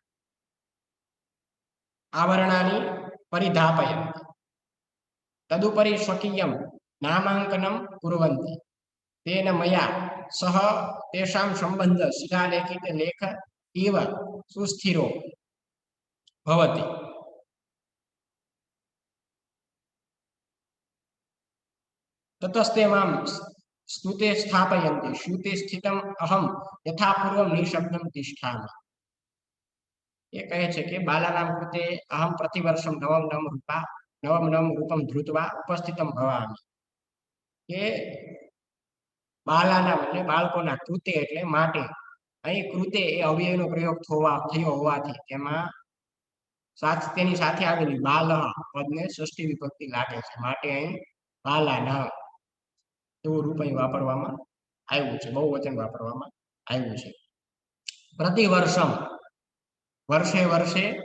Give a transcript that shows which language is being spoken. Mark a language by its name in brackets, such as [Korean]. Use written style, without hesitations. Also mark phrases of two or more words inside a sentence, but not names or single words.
[Sanskrit] आवरणानि परिधापयन्ति तदुपरि स्वकीयं नामाङ्कनं कुर्वन्ति तेन मया सह तेषां सम्बन्धः शिलालेखिते लेख इव सुस्थिरो भवति ततस्ते मां स्तुते स्थापयन्ति श्रुते स्थितम् अहं यथापूर्वं निःशब्दं तिष्ठामि [Gujarati] એ કહે છે કે [Sanskrit] बालानां कृते अहं प्रतिवर्षं नवम रूपं धृत्वा उपस्थितं भवामि [Gujarati] के બાલાના એટલે બાળકોના કૃતે એટલે માટે અહીં કૃતે એ અવ્યયનો પ્રયોગ થયો હોવાથી તેમાં તેની સાથે આવેલી બાલહ પદને ષષ્ઠી વિભક્તિ લાગે છે માટે અહીં બાલાના એવું રૂપ અહીં વાપરવામાં આવ્યું છે બહુવચન વાપરવામાં આવ્યું છે પ્રતિવર્ષમ વર્ષે વર્ષે